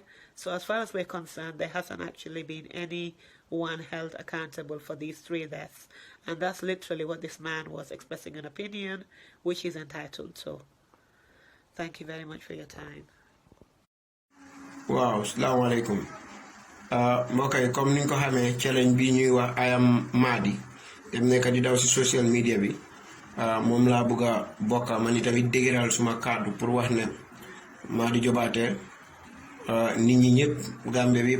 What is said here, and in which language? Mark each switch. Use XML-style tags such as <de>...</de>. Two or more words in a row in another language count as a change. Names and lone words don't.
<en>So as far as we're concerned, there hasn't actually been anyone held accountable for these 3 deaths. And that's literally what this man was expressing an opinion, which he's entitled to. Thank you very much for your time.</en> <ar>Wow, السلام عليكم.</ar> <wo>Mbokay comme niñ ko xamé challenge bi ñuy wax</wo> <en>I am Madi</en> <wo>dem nekk di daw ci</wo> <en>social media</en> <wo>bi mom la bëgga bokka man tamit dégëral suma kàddu pour wax ne Madi Jobarteh nit ñi ñëpp Gambie bi</wo>